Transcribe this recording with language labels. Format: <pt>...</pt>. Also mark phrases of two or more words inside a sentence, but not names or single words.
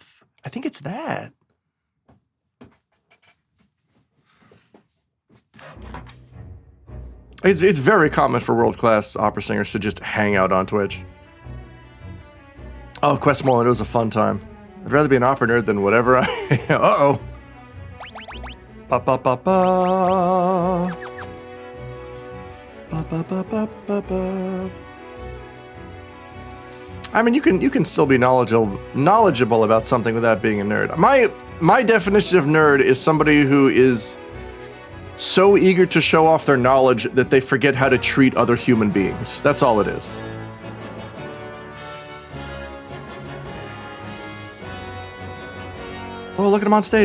<en>I think it's that. It's very common for world-class opera singers to just hang out on Twitch. Oh, Questmoreland, it was a fun time. I'd rather be an opera nerd than whatever I... Uh-oh. Ba ba ba ba. Ba ba ba ba ba ba. I mean, you can still be knowledgeable about something without being a nerd. My definition of nerd is somebody who is so eager to show off their knowledge that they forget how to treat other human beings. That's all it is. Oh, look at him on stage.</en>